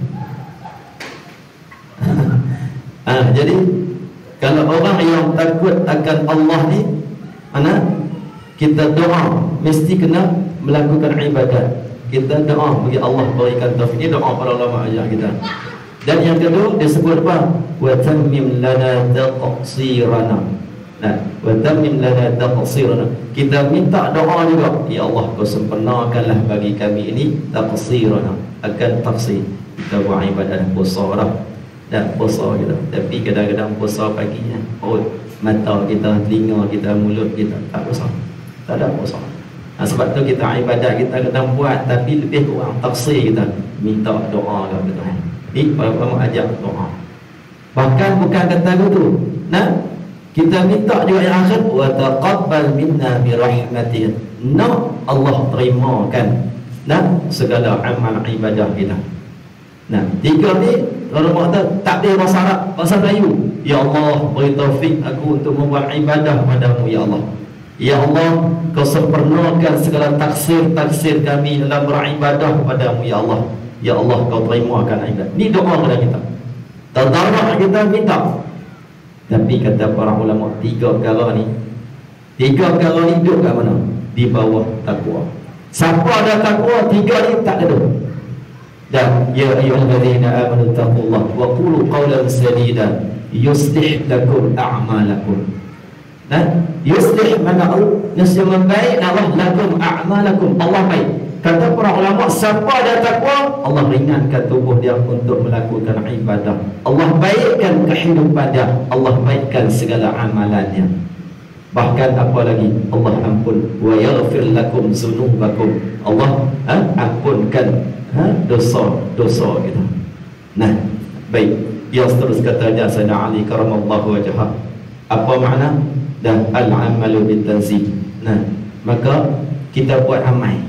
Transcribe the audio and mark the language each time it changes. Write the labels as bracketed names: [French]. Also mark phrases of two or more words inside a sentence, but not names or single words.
[Malay] Jadi kalau orang yang takut akan Allah ni, kita doa mesti kena melakukan ibadat. Kita doa bagi Allah berikan taufik. Ini doa para ulama ajar kita. Dan yang kedua dia sebut apa? [Arabic] وتمم لنا تقصيرنا وتمم لنا تقصيرنا. [Malay] Kita minta doa juga, ya Allah kau sempurnakanlah bagi kami ini taqsirana, akan tafsir. Kita buat ibadat puasa dah. Dan puasa kita, tapi kadang-kadang puasa paginya, mata kita, telinga kita, mulut kita tak puasa. Tak ada puasa. Sebab tu kita ibadat kita kadang buat, tapi lebih kurang tafsir kita, minta doa kepada Tuhan. Ini para ajak doa. Bahkan bukan kata gitu, kita minta juga yang akhir, [Arabic] وتقبل منا برحمة. [Malay] Allah terimakan segala amal ibadah kita. Tiga ni kalau kata tak ada bahasa Arab, bahasa Melayu. Ya Allah, beri taufik aku untuk membuat ibadah padamu ya Allah. Ya Allah, kau sempurnakan segala taksir kami dalam beribadah padamu ya Allah. Ya Allah, kau terimakan ibadah. Ini doa kepada kita. Tadarrah kita minta. Tapi kata para ulama, tiga perkara ni duduk kat mana? Di bawah takwa. Siapa ada takwa, tiga ni tak ada. [Arabic] Dan يا أيها الذين آمنوا اتقوا الله وقولوا قولا سديدا يصلح لكم أعمالكم. [Malay] Yuslih mana yang baik, Allah [Arabic] لكم أعمالكم, [Malay] Allah baik. Kata para ulama, siapa ada takwa, Allah ringankan tubuh dia untuk melakukan ibadah. Allah baikkan kehidupan dia, Allah baikkan segala amalannya. Bahkan apa lagi? Allah ampun [Arabic] ويغفر لكم ذنوبكم. [Malay] Allah ampunkan dosa-dosa kita. Baik. Yang terus katanya Sayyidina Ali [Arabic] كرم الله وجهه. [Malay] Apa makna? Dan [Arabic] العمل بتنزيه. [Malay] Maka kita buat amal.